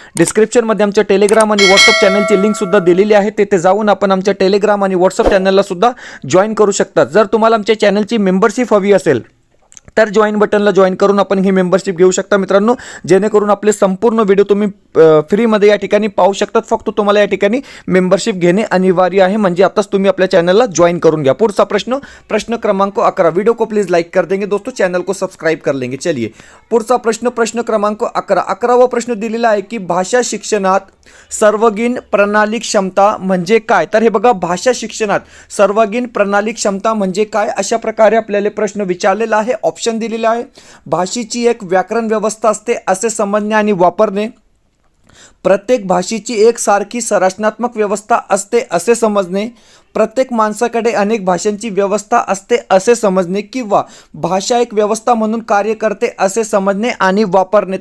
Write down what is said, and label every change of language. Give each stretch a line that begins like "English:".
Marathi: डिस्क्रिप्शनमध्ये आमच्या टेलिग्राम आणि व्हॉट्सअप चॅनलची लिंक सुद्धा दिलेली आहे, तेथे जाऊन आपण आमच्या टेलिग्राम आणि व्हॉट्सअप चॅनलला सुद्धा जॉइन करू शकतात। जर तुम्हाला आमच्या चॅनलची मेंबरशिप हवी असेल तर जॉइन बटनला जॉइन करून आपण ही मेंबरशिप घेऊ शकता मित्रांनो, जेणेकरून आपले संपूर्ण व्हिडिओ तुम्ही फ्रीमध्ये या ठिकाणी पाहू शकतात। फक्त तुम्हाला या ठिकाणी मेंबरशिप घेणे अनिवार्य आहे, म्हणजे आताच तुम्ही आपल्या चॅनलला जॉइन करून घ्या। पुढचा प्रश्न, प्रश्न क्रमांक 11,
Hindi: वीडियो को प्लीज लाइक कर देंगे दोस्तों, चैनल को सब्सक्राइब कर लेंगे। चलिए
Marathi: पुढचा प्रश्न, प्रश्न क्रमांक 11, 11वा प्रश्न दिलेला आहे की भाषा शिक्षणात सर्वगिण प्रणाली क्षमता म्हणजे काय। तर हे बघा भाषा शिक्षणात सर्वगिण प्रणाली क्षमता म्हणजे काय, अशा प्रकारे आपल्याला प्रश्न विचारलेला आहे। ऑप्शन दिलेला आहे, भाषेची एक व्याकरण व्यवस्था असते असे समजणे आणि वापरणे, प्रत्येक भाषेची एक सारखी संरचनात्मक व्यवस्था असते असे समजणे, प्रत्येक माणसाकडे अनेक भाषांची व्यवस्था असते असे समजणे, किंवा भाषा एक व्यवस्था म्हणून कार्य करते असे समजणे आणि वापरणे।